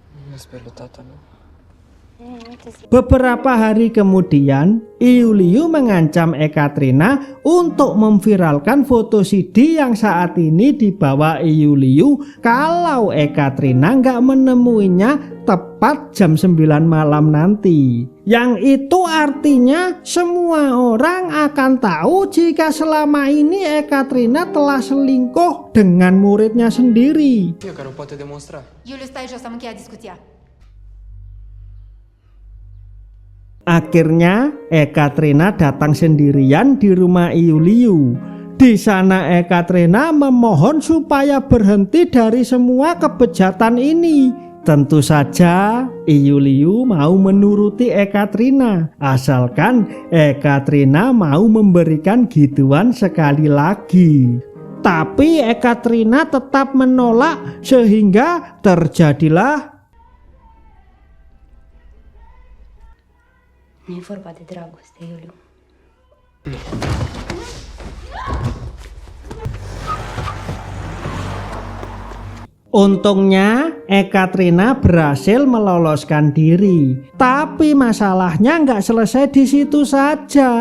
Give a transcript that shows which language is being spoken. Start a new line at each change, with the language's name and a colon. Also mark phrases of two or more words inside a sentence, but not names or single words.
Indonesian: Beberapa hari kemudian, Iuliu mengancam Ekaterina untuk memviralkan foto CD yang saat ini dibawa Iuliu kalau Ekaterina nggak menemuinya tepat jam 9 malam nanti. Yang itu artinya semua orang akan tahu jika selama ini Ekaterina telah selingkuh dengan muridnya sendiri.
Romanian: Iuliu, stai jos, am încheiat discuția.
Indonesian: Akhirnya Ekaterina datang sendirian di rumah Iuliu. Di sana Ekaterina memohon supaya berhenti dari semua kebejatan ini. Tentu saja Iuliu mau menuruti Ekaterina, asalkan Ekaterina mau memberikan gituan sekali lagi. Tapi Ekaterina tetap menolak sehingga terjadilah
Romanian: Nu e vorba de dragoste, Iuliu.
Indonesian: Untungnya Ekaterina berhasil meloloskan diri. Tapi masalahnya nggak selesai di situ saja.